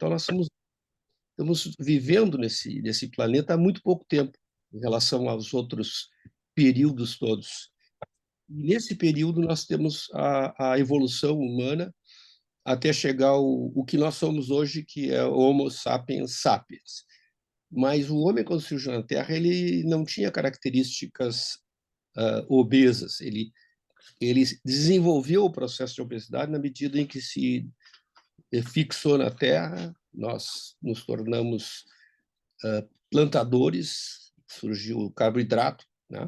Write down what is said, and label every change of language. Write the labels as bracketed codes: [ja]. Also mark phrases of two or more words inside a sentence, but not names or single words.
[pt] Então, nós estamos vivendo nesse planeta há muito pouco tempo, em relação aos outros períodos todos. E nesse período, nós temos a evolução humana até chegar o que nós somos hoje, que é Homo sapiens sapiens. Mas o homem, quando surgiu na Terra, ele não tinha características obesas. Ele desenvolveu o processo de obesidade na medida em que se fixou na Terra, nós nos tornamos plantadores, surgiu o carboidrato, né?